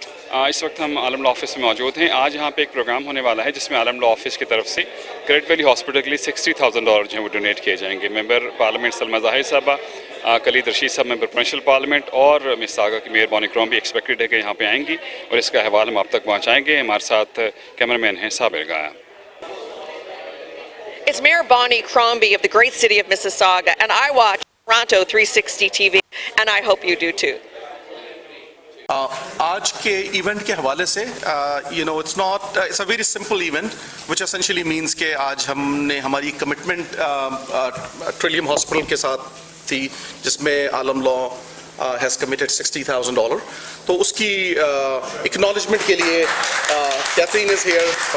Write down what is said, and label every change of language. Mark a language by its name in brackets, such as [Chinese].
[Hindi] इस वक्त हम आलम लॉ ऑफिस में मौजूद हैं। आज यहाँ पे एक प्रोग्राम होने वाला है जिसमें आलम लॉ ऑफिस की तरफ से ग्रेट वैली हॉस्पिटल के लिए $60,000 जो है वो डोनेट किए जाएंगे। मेंबर पार्लियामेंट सलमा ज़ाहिर साहबा, कलीद रशीद साहब मेंबर प्रोविंशियल पार्लियामेंट और मिस सागा की मेयर बॉनी क्रॉम भी एक्सपेक्टेड है कि यहाँ पे आएंगी और इसका अहवाल हम आप तक पहुँचाएँगे। हमारे साथ कैमरामैन हैं साबिर गाया। [English] It's Mayor Bonnie Crombie of the great city of Mississauga, and I watch Toronto 360 TV, and I hope you do too. [Hindi] आज के इवेंट के हवाले से [English] it's a very simple event which essentially means [Hindi] कि आज हमने हमारी कमिटमेंट ट्रिलियम हॉस्पिटल के साथ थी जिसमें आलम लॉ [English] has committed $60,000, [Hindi] तो उसकी acknowledgement के लिए कैथरीन [English] is here।